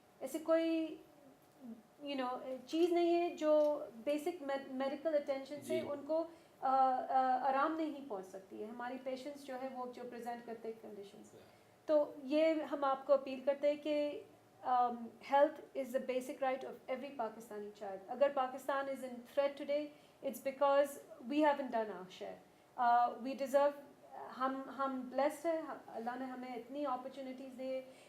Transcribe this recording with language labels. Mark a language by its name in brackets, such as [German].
[Urdu] ایسے کوئی چیز نہیں ہے جو بیسک میڈیکل اٹینشن سے ان کو آرام نہیں پہنچ سکتی ہے. ہماری پیشنٹس جو ہے وہ جو پریزنٹ کرتے ہیں کنڈیشنز, تو یہ ہم آپ کو اپیل کرتے ہیں کہ [English] Health is a basic right of every Pakistani child. اگر Pakistan is in threat today, it's because we haven't done our share. We deserve, [Urdu] ہم blessed ہیں, اللہ نے ہمیں اتنی opportunities دی.